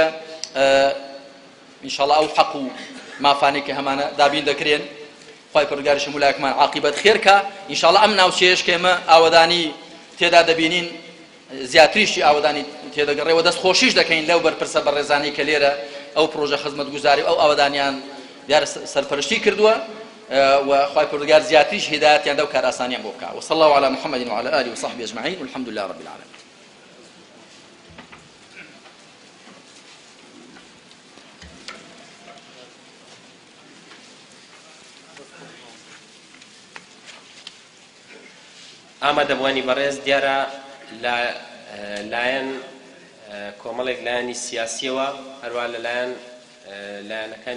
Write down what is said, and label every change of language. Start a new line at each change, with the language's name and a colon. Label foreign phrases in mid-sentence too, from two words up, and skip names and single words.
Central Kurdish: ئینشاڵڵا ئەو حەق و مافانەی کە هەمانە دابین دەکرێن خوای پەروەردگاریش هەموو لایەکمان عاقیبەت خێرکە ئینشاڵڵا ئەم ناوچەیەش کە ئێمە ئاوەدانی تێدا دەبینین زیاتریشی ئاوەدانی تێدەگەڕێەوە دەست خۆشیش دەکەین لەو بەرپرسە بەڕێزانەی کە لێرە ئەو پرۆژە خزمەتگوزاری ئەو ئاوەدانیان دیارە سەرپەرشتی کردووە و خوای پەروەردگار زیاتریش هیدایەتیان دا و کار ئاسانیان بۆ بکات
Arabic: وصلى الله على محمد وعلى آله وصحبه أجمعين والحمد لله رب العالمين.
Central Kurdish: ئامادەبوانی بەڕێز دیارە لایەن کۆمەڵێک لایەنی سیاسیەوە هەروە لەلایەن لایەنەکانی